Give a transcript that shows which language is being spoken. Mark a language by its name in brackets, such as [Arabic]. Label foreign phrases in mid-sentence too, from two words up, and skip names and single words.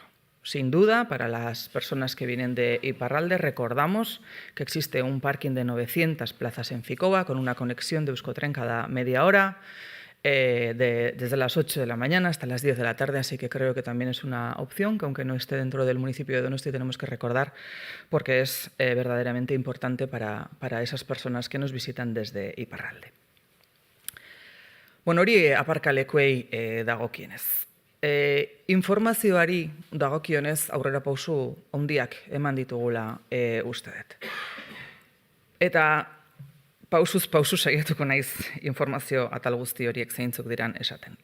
[Spanish] Sin duda, para las personas que vienen de Iparralde, recordamos que existe un parking de 900 plazas en Ficoba, con una conexión de Euskotren cada media hora, desde las 8 de la mañana hasta las 10 de la tarde, así que creo que también es una opción que, aunque no esté dentro del municipio de Donosti, tenemos que recordar, porque es verdaderamente importante para esas personas que nos visitan desde Iparralde. [Basque] Bueno, hori aparkalekuei dagokienez. Informazioari dagokionez aurrerapauso handiak eman ditugula uste dut. Eta pausuz pausu saiatuko naiz informazio atal guzti horiek zeintzuk diran esaten.